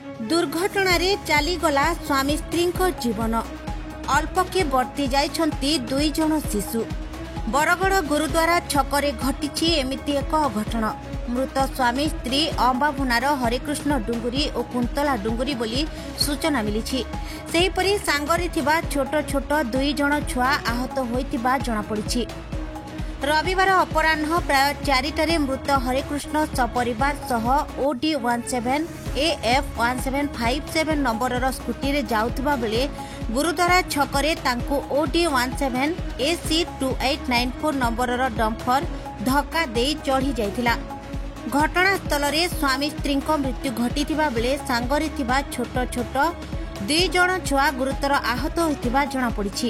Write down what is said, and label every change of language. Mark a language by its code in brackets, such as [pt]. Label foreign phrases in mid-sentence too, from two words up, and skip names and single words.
[or] ଦୁର୍ଘଟଣା ରେ ଚାଲିଗଲା ସ୍ୱାମୀ ସ୍ତ୍ରୀ ଜୀବନ ଅଳ୍ପକେ ବର୍ତ୍ତି ଯାଇଛନ୍ତି ଦୁଇ ଜଣ ଶିଶୁ। ବରଗଡ଼ ଗୁରୁଦ୍ୱାରା ଛକରେ ଘଟି ଏମିତି ଏକ ଅଘଟଣ। ମୃତ ସ୍ୱାମୀ ସ୍ତ୍ରୀ ଅମ୍ବାଭୁନାର ହରିକୃଷ୍ଣ ଡୁଙ୍ଗୁରି ଓ କୁନ୍ତଳା ଡୁଙ୍ଗୁରି ବୋଲି ସୂଚନା ମିଳି। ସେହିପରି ସାଙ୍ଗରେ ଥିବା ଛୋଟ ଛୋଟ ଦୁଇ ଜଣ ଛୁଆ ଆହତ ହୋଇଥିବା ଜଣା ପଡ଼ିଛି। ରବିବାର ଅପରାହ୍ନ ପ୍ରାୟ 4ଟାରେ ମୃତ ହରିକୃଷ୍ଣ ସପରିବାର ସହ OD 17 AF 1757 ନମ୍ବର ସ୍କୁଟି ରେ ଯାଉଥିବା ବେଳେ ଗୁରୁଦ୍ୱାରା ଛକରେ ତାଙ୍କୁ OD 17 AC 2894 ନମ୍ବର ଡମ୍ପର ଧକ୍କା ଦେଇ ଚଢ଼ି ଯାଇଥିଲା। ଘଟଣାସ୍ଥଳ ରେ ସ୍ୱାମୀ ସ୍ତ୍ରୀ ମୃତ୍ୟୁ ଘଟିଥିବା ବେଳେ ସାଙ୍ଗରେ ଥିବା ଛୋଟ ଛୋଟ ଦୁଇ ଜଣ ଛୁଆ ଗୁରୁତର ଆହତ ହୋଇଥିବା ଜଣା ପଡ଼ିଛି।